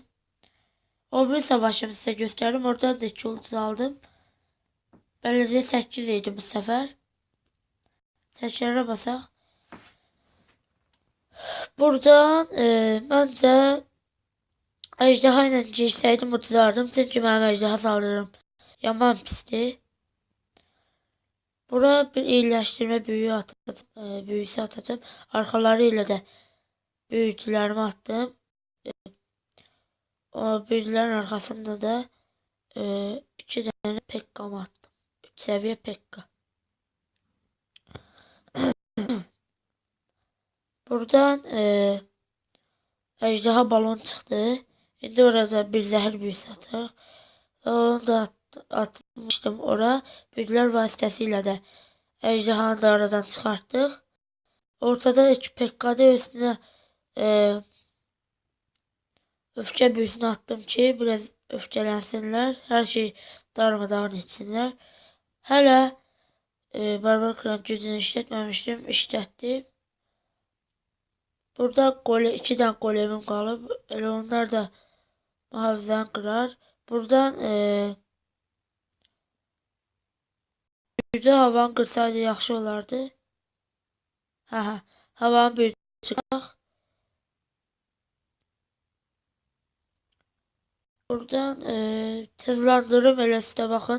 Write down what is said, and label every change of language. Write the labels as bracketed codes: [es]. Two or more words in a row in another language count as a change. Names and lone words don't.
[tr] O bir savaşımı size gösterdim. [az] Oradan da 2 ulduz aldım. Belediye 8 idi bu sefer. Tekrara basaq. Buradan bence ejderha ilə girsəydim uduzardım. Çünki mənim ejderha saldırırım yaman pisdir. Bura bir iyiləşdirmə büyüsü atacağım. Arkaları ilə də büyücülərimi attım. [tr] O büyücülərin arkasında da 2 tane Pekka'mı attım. 3 seviye Pekka. Buradan ejderha balon çıktı. [az] İndi orada bir zehir büyüsü atacaq. Onu da atmışdım ora. Büyücüler vasitəsilə də ejderhanı da aradan çıxartdıq. [tr] Ortada Pekka'da üstüne öfke büyüsünü attım ki biraz öfkelensinler. Her şey darmadağın etsinler. Hala Barbar Klan gücünü işletmemiştim. İşletti. Burada iki tane golemim qalıb. [az] Elə onlar da mühafizəni qırar. Buradan gücü havanı qırsaydı yaxşı olardı. Havanı bir çıxaq. Buradan hızlandırım elə sizə baxın.